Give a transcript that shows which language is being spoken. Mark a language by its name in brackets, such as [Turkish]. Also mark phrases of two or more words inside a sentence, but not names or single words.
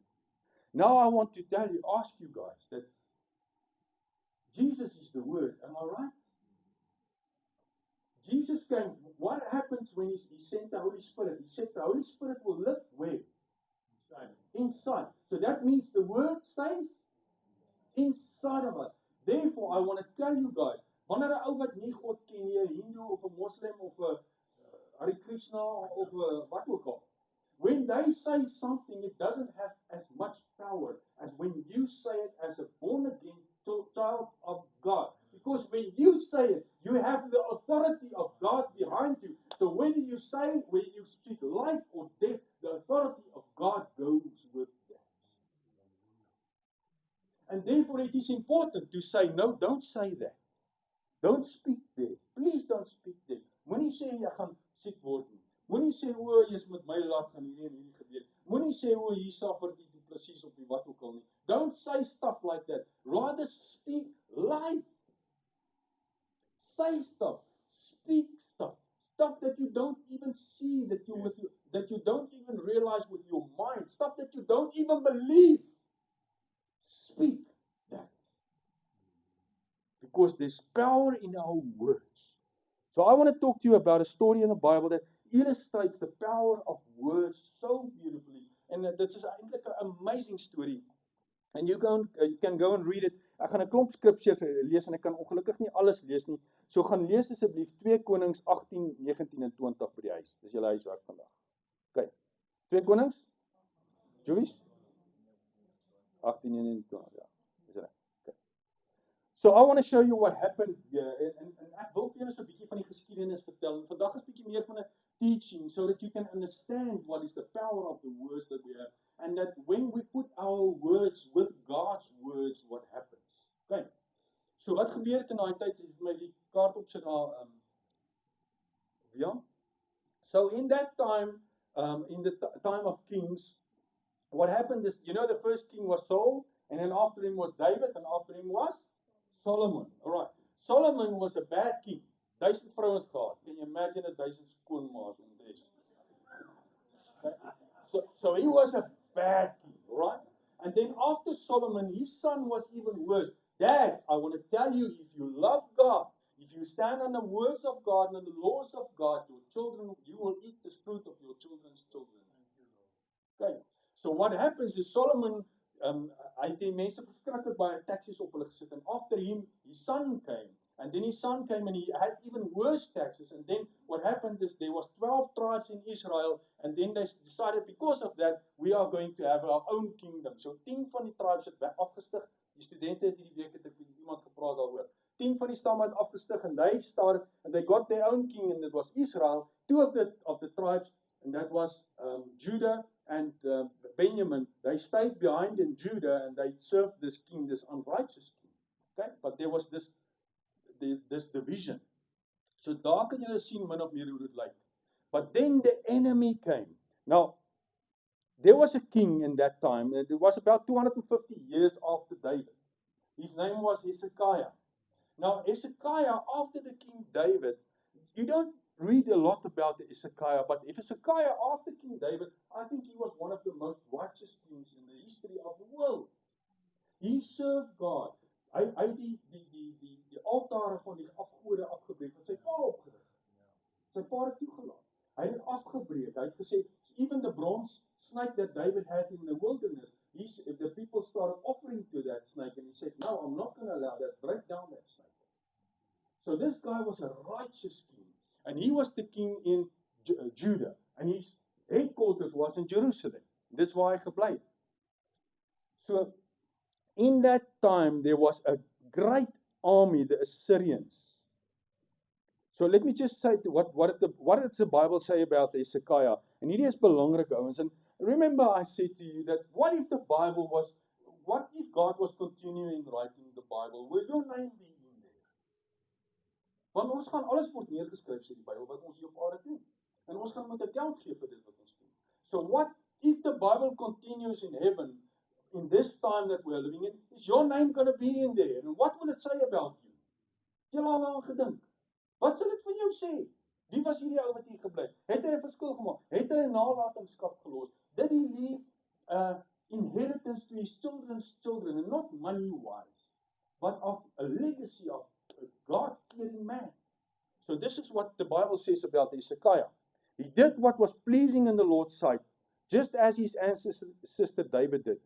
[English] Now I want to ask you guys that Jesus is the Word. Am I right? Jesus came. What happens when he sent the Holy Spirit. He said the Holy Spirit will live where? Inside. So that means the word stays inside of us. Therefore, I want to tell you guys, [Afrikaans] wanneer 'n ou wat nie God ken nie, 'n Hindu of 'n Muslim of 'n Hare Krishna of 'n wat ook al, [English] when they say something, it doesn't have as much power as when you say it as a born-again child of God. Because when you say it, you have the authority of God behind you. So whether you say, whether you speak life or death, the authority of God goes with that. And therefore it is important to say, no, don't say that. Don't speak there. Please don't speak there. [Afrikaans] Moenie sê jy gaan siek word nie. Moenie sê o, jy's met my laat gaan hierdie en hierdie gebeur. Moenie sê o, hier suffer die presies op die wat ook al nie. [English] Don't say stuff like that. Rather speak life. Say stuff. Speak stuff. Stuff that you don't even see, that you don't even realize with your mind. Stuff that you don't even believe. Speak that. Because there's power in our words. So I want to talk to you about a story in the Bible that illustrates the power of words so beautifully. And this is [Afrikaans] eintlik 'n [English] amazing story. And you can go and read it. [Afrikaans] Ek gaan 'n klomp scriptures lees en ek kan ongelukkig nie alles lees nie. So gaan lees asseblief 2 Konings 18, 19 en 20 by die huis. Dis julle huiswerk vandag. OK. 2 Konings? Joyce? 18 en 20, ja. Dis reg. OK. [English] So I want to show you what happened here. [Afrikaans] En ek wil vir julle so 'n bietjie van die geskiedenis vertel. En vandag is 'n bietjie meer van 'n [English] teaching so that you can understand what is the power of the words that we have. And that when we put our words with God's words, what happens? Okay. [Afrikaans] So wat gebeur het in daai tyd? Ek my die kaart opsit daar ja. [English] So in that time, in the time of kings, what happened is, you know, the first king was Saul, and then after him was David, and after him was Solomon. All right. Solomon was a bad king. 1000 [Afrikaans] vrouens gehad. [English] Can you imagine 1000 skoonmaas in this? So he was a bad king, right? And then after Solomon, his son was even worse. Dad, I want to tell you, if you love God, if you stand on the words of God and the laws of God, your children, you will eat the fruit of your children's children. Okay. So what happens is Solomon, [Afrikaans] hy het die mense verskriklik baie taxes op hulle gesit, [English] and after him, his son came. And then his son came and he had even worse taxes. And then what happened is there was 12 tribes in Israel. And then they decided because of that, we are going to have our own kingdom. [Afrikaans] So 10 van die tribes het afgestig. Die studente het hierdie week het ek met iemand gepraat daaroor. [English] 10 [Afrikaans] van die stamme het afgestig [English] and they started and they got their own king and it was Israel. 2 of the tribes, and that was Judah and Benjamin. They stayed behind in Judah and they served this king, this unrighteous king. Okay? But there was this division. [Afrikaans] So daar kan julle sien min of meer hoe dit lyk. [English] But then the enemy came. Now, there was a king in that time, and it was about 250 years after David. His name was Hezekiah. Now, Hezekiah, after the King David, you don't read a lot about the Hezekiah, but if Hezekiah, after King David, I think he was one of the most righteous kings in the history of the world. He served God. [Afrikaans] Hy die altare van die afgode afgebreek, wat sy pa opgerig. Sy pa het toegelaat. Hy het afgebreek. Hy het gesê, [English] even the bronze snake that David had in the wilderness, the people started offering to that snake, and he said, no, I'm not going to allow that. Break down that snake. So this guy was a righteous king, and he was the king in Judah, and his headquarters was in Jerusalem. [Afrikaans] Dis waar hy gebly het. [English] So, in that time, there was a great army, the Assyrians. So let me just say what does the Bible say about Hezekiah? [Afrikaans] And hierdie is belangrik, ouens. [English] And remember I said to you that what if God was continuing writing the Bible? Will your name be in there? [Afrikaans] Want ons gaan alles word neergeskryf sê die Bybel wat ons hier op aarde doen. En ons gaan moet account gee vir dit wat ons doen. [English] So what if the Bible continues in heaven in this time that we are living in? Is your name going to be in there? And what will it say about you? [Afrikaans] Jy al aan gedink. Wat sal dit vir jou sê? Wie was hierdie ou wat hier gebly het? Het hy 'n verskil gemaak? Het hy 'n nalatenskap gelos? [English] Did he leave inheritance to his children's children, and not money-wise, but of a legacy of a God-fearing man? So this is what the Bible says about Hezekiah. He did what was pleasing in the Lord's sight, just as his ancestor David did.